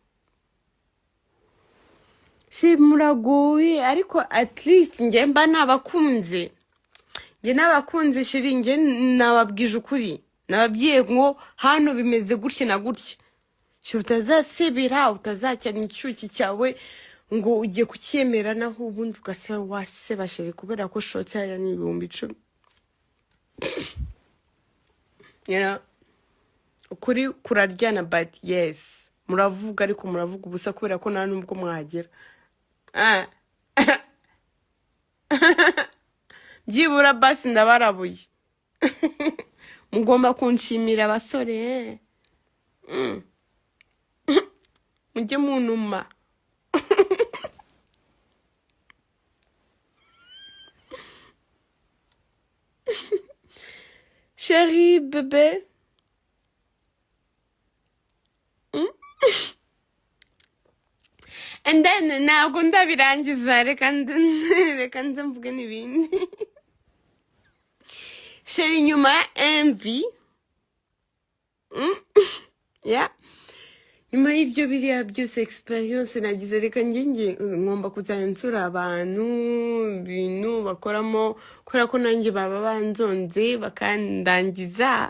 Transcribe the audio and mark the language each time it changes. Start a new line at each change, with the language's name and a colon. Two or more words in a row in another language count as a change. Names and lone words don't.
Kinyarwanda: Muragowe, ariko
English: at least
Kinyarwanda: nge mba nabakunze. Nge nabakunze shiri, nge nababwije ukuri. Nababwiye ngo hano bimeze gutya na gutya. Utazasebera, utazacyana icyuki cyawe ngo ugiye kucyemera naho ubundi ugaseba waseba shiri kubera ko shoti ya ni 10,000.
English: You know?
Kinyarwanda: Ukuri kuraryana,
English: but yes,
Kinyarwanda: muravuga ariko muravuga ubusa kubera ko nta nubwo mwagera. Byibura basi ndabarabuye. Mugomba kunshimira abasore. Mujye munuma.
French: Chérie bébé.
English: And then
Kinyarwanda: ntabwo ndabirangiza, reka nze mvuge n'ibindi. Sheri nyuma ya MV.
English: Yeah.
Kinyarwanda: Nyuma y'ibyo biriya byose experience nagize, reka nge ngomba kuzajya nsura abantu ibintu bakoramo kubera ko nanjye baba banzonze bakandangiza.